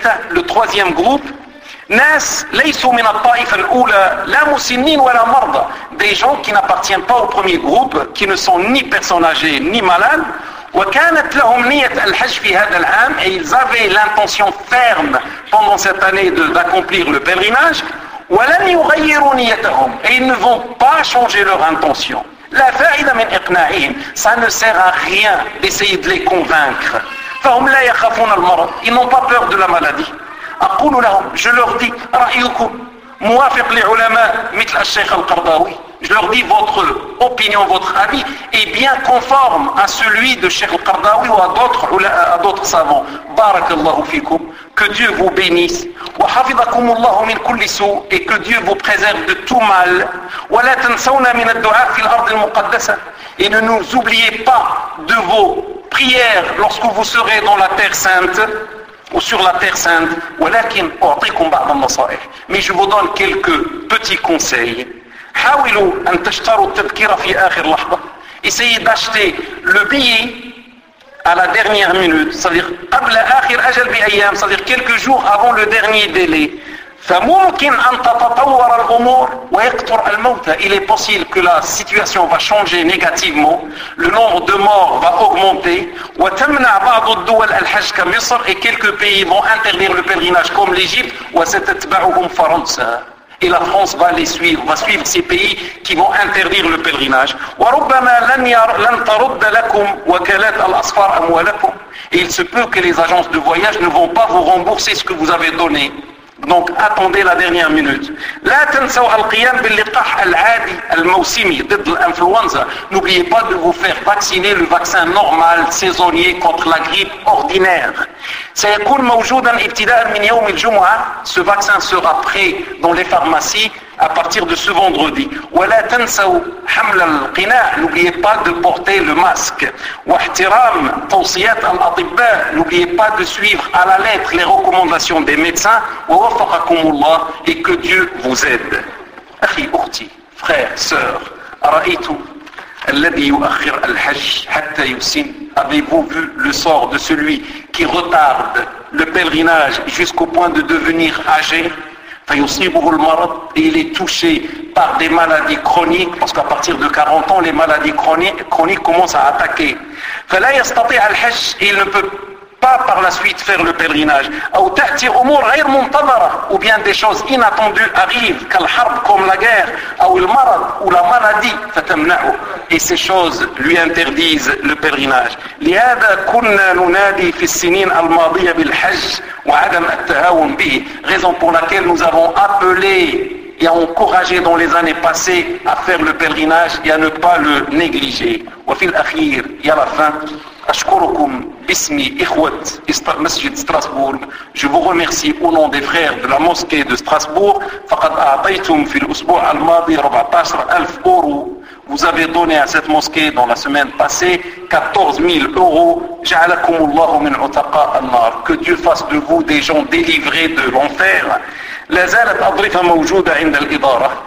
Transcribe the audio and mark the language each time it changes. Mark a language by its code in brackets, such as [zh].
[fr] Le troisième groupe, [ar] ناس ليسوا من الطائفة الأولى لا مسنين ولا مرضى. [fr] Des gens qui n'appartiennent pas au premier groupe, qui ne sont ni personnes âgées ni malades. [ar] وكانت لهم نية الحج في هذا العام, [fr] et ils avaient l'intention ferme pendant cette année d'accomplir le pèlerinage. [ar] ولن يغيروا نيتهم, [fr] et ils ne vont pas changer leur intention. [ar] لا فائدة من إقناعهم, [fr] ça ne sert à rien d'essayer de les convaincre. [ar] فهم لا يخافون المرض, [fr] ils n'ont pas peur de la maladie. [ar] أقول لهم, [fr] je leur dis, [ar] رأيكم موافق لعلماء مثل الشيخ القرضاوي. [fr] Je leur dis, votre opinion, votre avis est bien conforme à celui de Cheikh al-Qardawi ou à d'autres savants. [ar] Barakallahu fikum. [fr] Que Dieu vous bénisse. [ar] Wa hafidhakum Allahu min kulli su. [fr] Et que Dieu vous préserve de tout mal. [ar] Wa la tansawna min ad-du'a fi al-ard al-muqaddasa. [fr] Et ne nous oubliez pas de vos prières lorsque vous serez dans la terre sainte ou sur la terre sainte. [ar] Wa lakin u'tikum ba'd an-nasa'ih. [fr] Mais je vous donne quelques petits conseils. [ar] حاولوا أن تشتروا التذكرة في آخر لحظة. [fr] Essayez d'acheter le billet à la dernière minute, c'est-à-dire [ar] قبل آخر أجل بأيام, [fr] c'est-à-dire quelques jours avant le dernier délai. [ar] فممكن أن تتطور الأمور ويكثر الموتى. [fr] Il est possible que la situation va changer négativement, le nombre de morts va augmenter. [ar] وتمنع بعض الدول الحج كمصر, [fr] et quelques pays vont interdire le pèlerinage comme l'Égypte. [ar] وستتبعهم فرنسا. [fr] Et la France va les suivre, va suivre ces pays qui vont interdire le pèlerinage. [ar] وربما لن ترد لكم وكالات الأسفار أموالكم. [fr] Et il se peut que les agences de voyage ne vont pas vous rembourser ce que vous avez donné. Donc attendez la dernière minute. [ar] لا تنسوا القيام باللقاح العادي الموسمي ضد الانفلونزا. [fr] N'oubliez pas de vous faire vacciner le vaccin normal saisonnier contre la grippe ordinaire. [ar] سيكون موجودا ابتداء من يوم الجمعة. [fr] Ce vaccin sera prêt dans les pharmacies à partir de ce vendredi. [ar] ولا تنسوا حمل القناع. [fr] N'oubliez pas de porter le masque. [ar] واحترام توصيات الأطباء. [fr] N'oubliez pas de suivre à la lettre les recommandations des médecins. [ar] ووفقكم الله. [fr] Et que Dieu vous aide. [ar] أخي أختي, [fr] frère, sœur, [ar] رأيت الذي يؤخر الحج حتى يسن. [fr] Avez-vous vu le sort de celui qui retarde le pèlerinage jusqu'au point de devenir âgé? [ar] فيصيبه المرض, [fr] et il est touché par des maladies chroniques, parce qu'à partir de 40 ans, les maladies chroniques commencent à attaquer. [ar] فلا يستطيع الحج, [fr] et il ne peut pas par la suite faire le pèlerinage. [ar] أو تأتي أمور غير منتظرة, [fr] ou bien des choses inattendues arrivent, [ar] كالحرب, [fr] comme la guerre, [ar] أو المرض, [fr] ou la maladie, [ar] فتمنعه. [fr] Et ces choses lui interdisent le pèlerinage. [ar] لهذا كنا ننادي في السنين الماضية بالحج وعدم التهاون به. [fr] Raison pour laquelle nous avons appelé et encouragé dans les années passées à faire le pèlerinage et à ne pas le négliger. [ar] وفي الأخير, [fr] et à la fin, [ar] أشكركم باسمي إخوة مسجد ستراسبورغ. [fr] Je vous remercie au nom des frères de la mosquée de Strasbourg. [ar] فقد أعطيتم في الأسبوع الماضي 14,000 أورو. [fr] Vous avez donné à cette mosquée dans la semaine passée 14,000 euros. [ar] جعلكم الله من عتقاء النار. [fr] Que Dieu fasse de vous des gens délivrés de l'enfer. [ar] لا زالت أضرفة موجودة عند الإدارة.